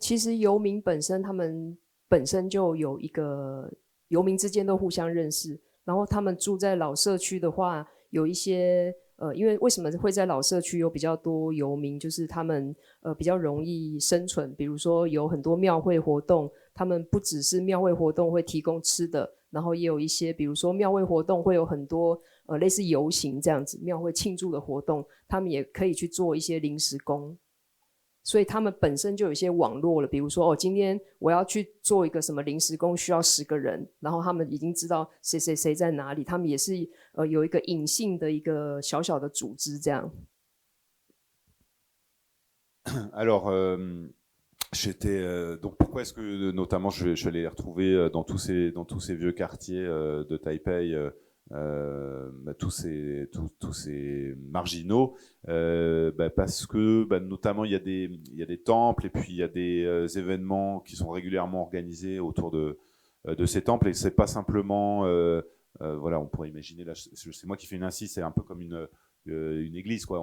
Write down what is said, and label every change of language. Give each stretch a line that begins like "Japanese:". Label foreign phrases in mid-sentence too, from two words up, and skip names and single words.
Chinese: 其实游民本身，他们本身就有一个游民之间都互相认识，然后他们住在老社区的话，有一些因为为什么会在老社区有比较多游民，就是他们比较容易生存，比如说有很多庙会活动，他们不只是庙会活动会提供吃的，然后也有一些比如说庙会活动会有很多类似游行这样子，庙会庆祝的活动，他们也可以去做一些临时工。所以他们本身就有一些网络了，比如说今天我要去做一个什么临时工，需要10个人，然后他们已经知道谁谁谁在哪里，他们也是有一个隐性的一个小小的组织这样。
French: Alors, donc pourquoi est-ce que notamment je suis allé les retrouver dans tous ces vieux quartiers de Taipei, tous ces marginaux, parce que notamment il y a des temples et puis il y a des événements qui sont régulièrement organisés autour de ces temples, et c'est pas simplement voilà, on pourrait imaginer là, c'est moi qui fais une incise, c'est un peu comme une église, quoi.